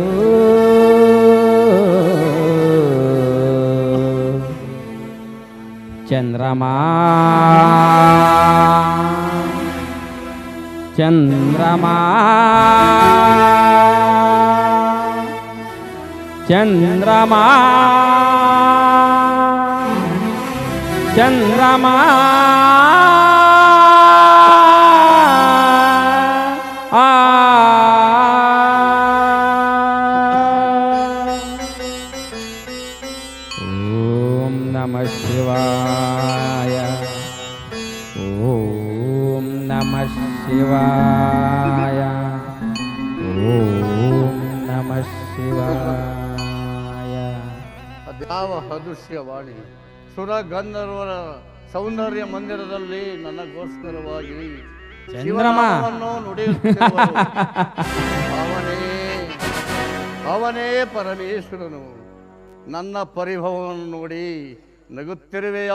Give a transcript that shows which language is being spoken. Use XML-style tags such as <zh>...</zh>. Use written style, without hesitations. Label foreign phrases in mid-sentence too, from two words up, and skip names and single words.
<kn>ಚಂದ್ರಮಾ ಚಂದ್ರಮಾ ಚಂದ್ರಮಾ</kn> <sa>ಚಂದ್ರಮಾ ಓಂ ನಮಃ ಶಿವಾಯ ಓಂ ನಮಃ ಶಿವಾಯ ಓಂ ನಮಃ ಶಿವಾಯ.</sa> <kn>ಅದ್ಯಾವ ಅದೃಶ್ಯವಾಣಿ ಸುರಗಂಧರ್ವರ ಸೌಂದರ್ಯ ಮಂದಿರದಲ್ಲಿ ನನಗೋಸ್ಕರವಾಗಿ ಚಂದ್ರಮ ಶಿವನಾಮವನ್ನು ನುಡಿಯುತ್ತಿರುವರು. ಅವನೇ ಪರಮೇಶ್ವರನು. ನನ್ನ ಪರಿಭವವನ್ನು ನೋಡಿ ನಗುತ್ತಿರುವೆಯಾ?</kn>